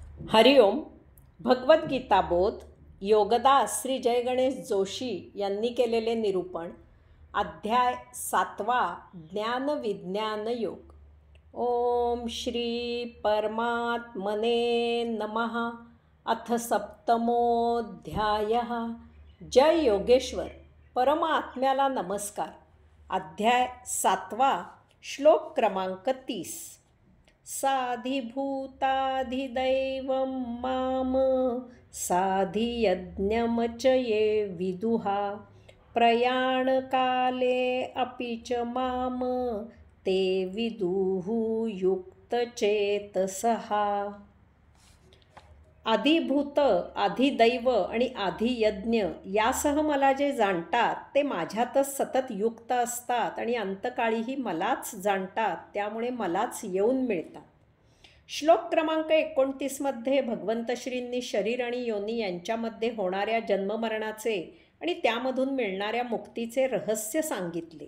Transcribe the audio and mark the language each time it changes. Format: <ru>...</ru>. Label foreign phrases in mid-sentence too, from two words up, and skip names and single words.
<mr>हरिओम. भगवद्गीता बोध योगदास श्री जय गणेश जोशी यांनी केलेले निरूपण. अध्याय 7वा. ज्ञान विज्ञान योग.</mr> <sa>ओम श्री परमात्मने नमः. अथ सप्तमोऽध्यायः.</sa> <mr>जय योगेश्वर. परमात्म्याला नमस्कार. अध्याय 7वा. श्लोक क्रमांक 30.</mr> <sa>साधिभूताधिदैवं माम साधियज्ञं च ये विदुहा प्रयाणकाले अपि च माम ते विदुः युक्तचेतसः.</sa> <mr>आदिभूत, आधिदैव आणि आधियज्ञ यासह मला जे जाणतात ते माझ्यातच सतत युक्त असतात आणि अंतकाळीही मलाच जाणतात, त्यामुळे मलाच येऊन मिळतात. श्लोक क्रमांक 29मध्ये भगवंत श्रींनी शरीर आणि योनी यांच्यामध्ये होणाऱ्या जन्ममरणाचे आणि त्यामधून मिळणाऱ्या मुक्तीचे रहस्य सांगितले.</mr>